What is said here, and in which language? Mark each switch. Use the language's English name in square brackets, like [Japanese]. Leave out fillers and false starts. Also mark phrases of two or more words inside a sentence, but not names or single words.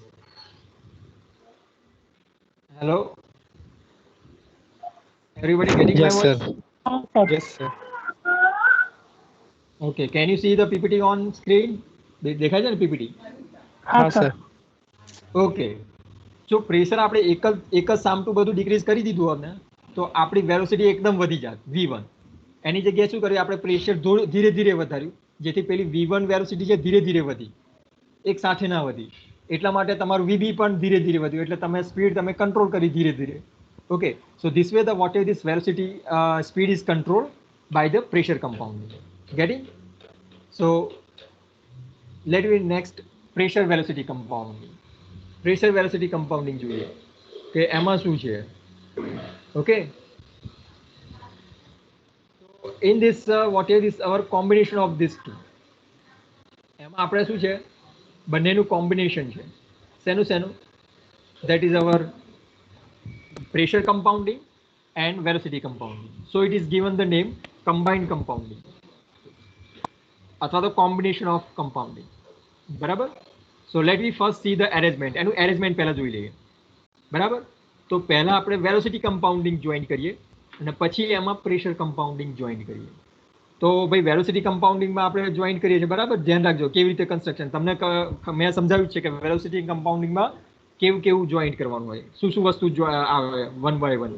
[English] Hello, everybody getting my યસ voice? સર. Yes, sir. Yes sir. Okay, can you see the PPT on screen? [Gujarati] દેખાય છે ને PPT? હા [English] Yes, sir. સર. [Gujarati] ઓકે, જો પ્રેશર આપણે એક જ સામટું બધું ડિક્રીઝ કરી દીધું હોત ને તો આપણી વેલોસિટી એકદમ વધી જાત V1. એની જગ્યાએ શું કર્યું? આપણે પ્રેશર ધીરે ધીરે વધાર્યું, જેથી પેલી V1 વેલોસિટી છે ધીરે ધીરે વધી, એક સાથે ના વધી. એટલા માટે તમારું VB પણ ધીરે ધીરે વધ્યું, એટલે તમે સ્પીડ તમે કંટ્રોલ કરી ધીરે ધીરે. [English] Okay, so this way the what is this velocity speed is control by the pressure compounding. ગેટિંગ? So let we next pressure velocity compounding. pressure velocity compounding [Gujarati] જોઈએ કે એમાં શું છે. [English] ઓકે, in this what is this our combination of these two. [Gujarati] એમાં આપણે શું છે? બંનેનું કોમ્બિનેશન છે. શેનું શેનું? [English] that is our pressure compounding and velocity compounding. So it is given the name combined compounding [Gujarati] અથવા તો [English] combination of compounding, બરાબર. So let me first see the arrangement. [Gujarati] એનું arrangement પહેલા જોઈ લઈએ, બરાબર. તો પહેલા આપણે [English] velocity compounding [Gujarati] જોઈન કરીએ અને પછી એમાં [English] pressure compounding [Gujarati] જોઈન કરીએ. તો ભાઈ [English] velocity compounding [Gujarati] આપણે જોઈન્ટ કરીએ છીએ, બરાબર? ધ્યાન રાખજો કેવી રીતે કન્સ્ટ્રક્શન. તમને મેં સમજાવ્યું છે કે [English] velocity compounding [Gujarati] કેવું કેવું જોઈન્ટ કરવાનું હોય, શું શું વસ્તુ આવે [English] one by one.